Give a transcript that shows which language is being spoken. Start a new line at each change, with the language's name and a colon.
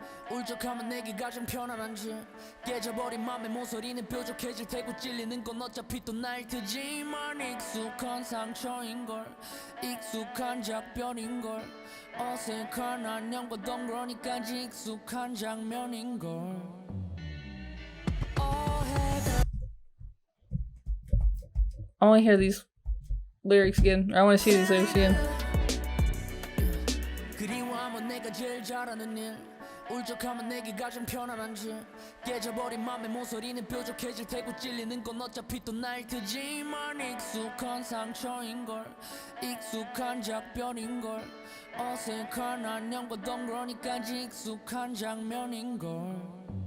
Korean: 울적하면 내게 가장 편안한 질 깨져버린 맘의 모서리는 뾰족해질 테고 찔리는 건 어차피 또 날 테지만 익숙한 상처인걸 익숙한 작별인걸 어색한 안녕과 덩그러니까지 익숙한 장면인걸
English: I want to hear these lyrics again. Or I want to see these lyrics again.
Korean: 그리워하면 내가 제일 잘하는 일 울적하면 내게 가장 편안한 질 깨져버린 맘의 모서리는 뾰족해질 테고 찔리는 건 어차피 또 날 테지만 익숙한 상처인걸 익숙한 작별인걸 어색한 안녕과 덩그러니까지 익숙한 장면인걸